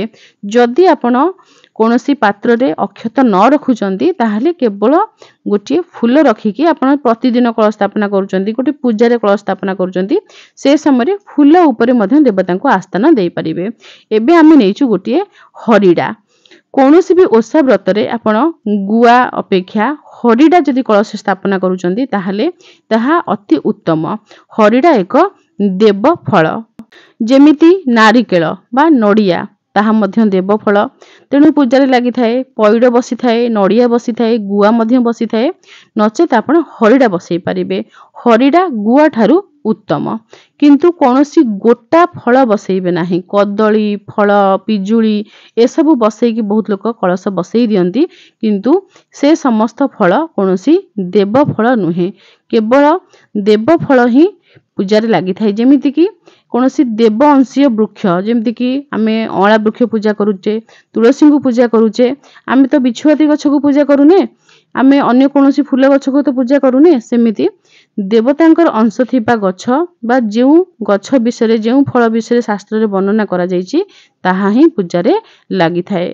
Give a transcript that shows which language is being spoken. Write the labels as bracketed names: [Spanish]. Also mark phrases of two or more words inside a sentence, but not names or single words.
[Odia] ଯଦି ଆପଣ କୌଣସି ପାତ୍ର ରେ ଅକ୍ଷତ ନ ରଖୁଛନ୍ତି ତାହାଲେ କେବଳ ଗୋଟେ ଫୁଲ ରଖିକି ଆପଣ ପ୍ରତିଦିନ କଳସ ସ୍ଥାପନା କରୁଛନ୍ତି, ଗୋଟେ ପୂଜା ରେ କଳସ ସ୍ଥାପନା କରୁଛନ୍ତି, ସେ ସମୟ ଫୁଲ ଉପରେ ମଧ୍ୟ ଦେବତା କୁ ଆସ୍ଥାନ ଦେଇ ପାରିବେ। ଏବେ ଆମେ ନେଇଛୁ ଗୋଟେ ହରିଡ଼ା। କୌଣସି ବି ଓଷା ବ୍ରତ ରେ ଆପଣ ଗୁଆ ଅପେକ୍ଷା ହରିଡ଼ା ଯଦି କଳସ ସ୍ଥାପନା କରୁଛନ୍ତି ତାହାଲେ ତାହା ଅତି ଉତ୍ତମ। ହରିଡ଼ା ଏକ ଦେବ ଫଳ, ଯେମିତି ନାରିକେଳ ବା ନଡ଼ିଆ ତାହା ମଧ୍ୟ ଦେବ ଫଳ, ତେଣୁ ପୂଜା ରେ ଲାଗି ଥାଏ, ପଇଡ଼ ବସି ଥାଏ, ନଡ଼ିଆ ବସି ଥାଏ, ଗୁଆ ମଧ୍ୟ ବସି ଥାଏ, ନଚେତ ଆପଣ ହରିଡ଼ା ବସାଇ ପାରିବେ। ହରିଡ଼ା ଗୁଆ ଠାରୁ ଉତ୍ତମ, କିନ୍ତୁ କୌଣସି ଗୋଟା ଫଳ ବସାଇବେ ନାହିଁ। କଦଳୀ ଫଳ ପିଜୁଳି ଏ ସବୁ ବସାଇକି ବହୁତ ଲୋକ କଳସ ବସାଇ ଦିଅନ୍ତି, କିନ୍ତୁ ସେ ସମସ୍ତ ଫଳ କୌଣସି ଦେବ ଫଳ ନୁହେଁ, କେବଳ ଦେବ ଫଳ ହିଁ ପୂଜା ରେ ଲାଗି ଥାଏ। ଯେମିତି କି କୌଣସି ଦେବ ଅଂଶୀୟ ବୃକ୍ଷ, ଯେମିତି କି ଆମେ ଅଁଳା ବୃକ୍ଷ ପୂଜା କରୁଛେ, ତୁଳସୀ କୁ ପୂଜା କରୁଛେ, ଆମେ ତ ବିଛୁଆତି ଗଛ କୁ ପୂଜା କରୁନେ, ଆମେ ଅନ୍ୟ କୌଣସି ଫୁଲ ଗଛ କୁ ତ ପୂଜା କରୁନେ, ସେମିତି ଦେବତାଙ୍କର ଅଂଶ ଥିବା ଗଛ ବା ଯେଉଁ ଗଛ ବିଷୟ ଯେଉଁ ଫଳ ବିଷୟ ଶାସ୍ତ୍ର ରେ ବର୍ଣ୍ଣନା କରା ଯାଉଛି ତାହା ହିଁ ପୂଜା ରେ ଲାଗି ଥାଏ।